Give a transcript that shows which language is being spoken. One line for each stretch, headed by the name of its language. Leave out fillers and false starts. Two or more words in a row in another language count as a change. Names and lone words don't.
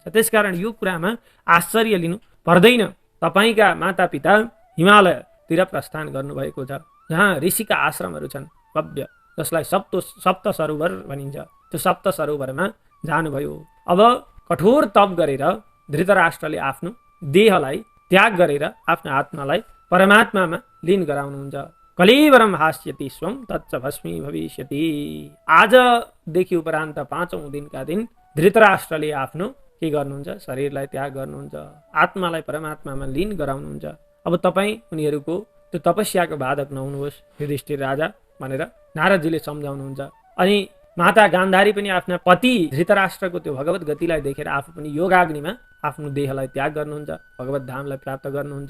Nepali: त्यसकारण यो कुरामा आश्चर्य लिनु पर्दैन। तपाईँका मातापिता हिमालयतिर प्रस्थान गर्नुभएको छ, जहाँ ऋषिका आश्रमहरू छन् भव्य, जसलाई सप्त सरोवर भनिन्छ। त्यो सप्त सरोवरमा जानुभयो। अब कठोर तप गरेर धृतराष्ट्रले आफ्नो देहलाई त्याग गरेर आफ्नो आत्मालाई परमात्मामा लीन गराउनुहुन्छ।
Sanskrit: कलेवरम हास्यति स्वं तच्च भस्मी भविष्यति।
Nepali: आजदेखि उपरान्त 5औं दिनका दिन धृतराष्ट्रले आफ्नो के गर्नुहुन्छ? शरीरलाई त्याग गर्नुहुन्छ, आत्मालाई परमात्मामा लीन गराउनुहुन्छ। अब तपाईँ उनीहरूको त्यो तपस्याको बाधक नहुनुहोस् युधिष्ठिर राजा भनेर नारदजीले सम्झाउनुहुन्छ। अनि माता गान्धारी पनि आफ्ना पति धृतराष्ट्रको त्यो भगवत गतिलाई देखेर आफू पनि योगाग्निमा आफ्नो देहलाई त्याग गर्नुहुन्छ, भगवत धामलाई प्राप्त गर्नुहुन्छ।